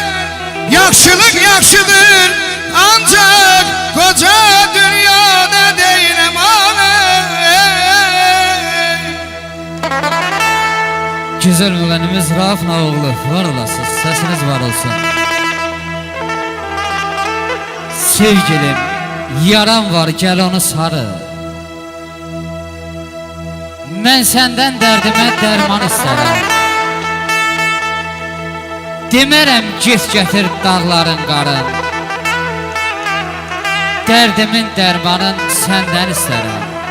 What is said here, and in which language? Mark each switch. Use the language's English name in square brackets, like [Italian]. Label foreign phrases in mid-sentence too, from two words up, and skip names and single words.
[Azerbaijani] Yaxşılık yaxşıdır [Turkish] ancak koca dünyada değilim Güzel müğennimiz Rauf Nağoğlu, var olasınız, sesiniz var olsun. Sevgilim, yaram var, gel onu sarı. [Azerbaijani] Mən səndən dərdimə dərman istərəm. Demərəm get gətir dağların qarın. Dərdimin dərmanın səndən istərəm.